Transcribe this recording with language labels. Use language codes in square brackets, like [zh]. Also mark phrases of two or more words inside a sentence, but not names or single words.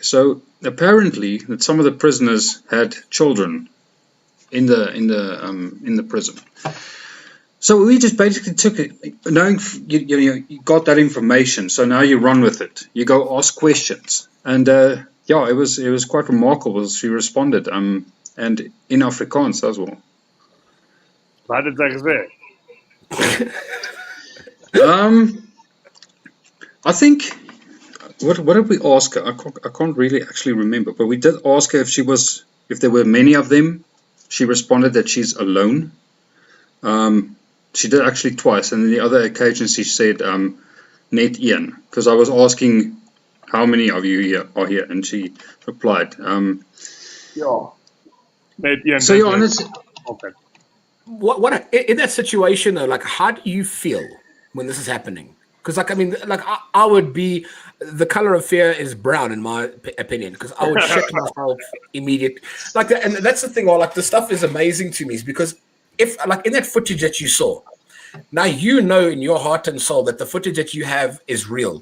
[en] So apparently that some of the prisoners had children in the prison. So we just basically took it, knowing you got that information. So now you run with it. You go ask questions, and it was quite remarkable as she responded. And in Afrikaans as well. [af] Wat het sy gesê? [en] I think what did we ask her? I can't really actually remember, but we did ask her if there were many of them. She responded that she's alone. She did actually twice, and then the other occasion she said [af] net een, [en] because I was asking how many of you are here, and she replied. [af] Ja. Net een. [en] So yeah, and it's, okay. What in that situation though? Like, how do you feel when this is happening? Because I would be, the color of fear is brown in my opinion, because I would shit myself immediately. And that's the thing. Like, the stuff is amazing to me, is because if in that footage that you saw, now you know in your heart and soul that the footage that you have is real.